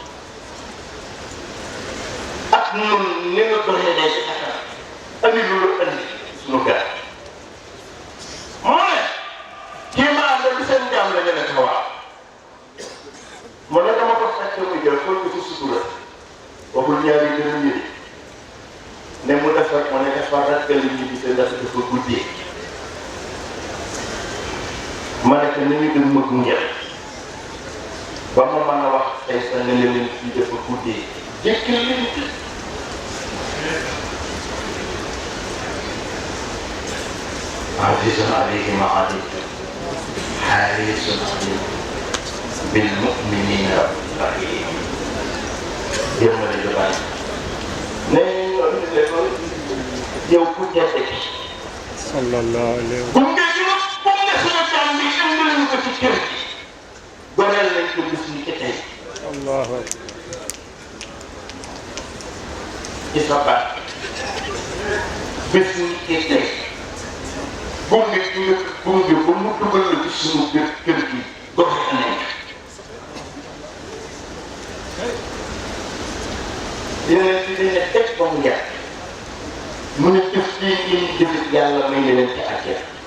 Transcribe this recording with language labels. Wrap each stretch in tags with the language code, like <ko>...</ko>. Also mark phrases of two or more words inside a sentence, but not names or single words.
<wo>ak nun ni nga doxee day ci xatar ani lu la andi suñu gaar moo ne kii ma am na seen jaam la ñu ne ko waaw mu ne dama ko fekk mu jël xool ko ci sutura waxul ñaari dërëm yi ne mu defar mu ne dafa ragal ñu di ndax dafa guddee ma ne ko ni ñu dem ma gunge ba ma mën a wax tey sa nga ne leen fii dafa guddee jékkal leen</wo> <ar>عزيز عليه ما عليكم حريص بالمؤمنين رحيم يوم الجمعة</ar> <wo>yow ku tedd ki</wo> <ar>صلى الله عليه وسلم</ar> <wo>gunge gi nag gunge suñu jàmm bi indi lañu ko ci kër gi goreel nañ ko bis ni ci tey allahu ci sa baat bis ni ci tey gunge gi nga gunge ba mu dugal la ci suñu kër gi goreel nañ yeneen ci dañ ne teg ba mu yàgg mu ne jëf lii ngeen jëf yàlla may na leen ci àjjana</wo>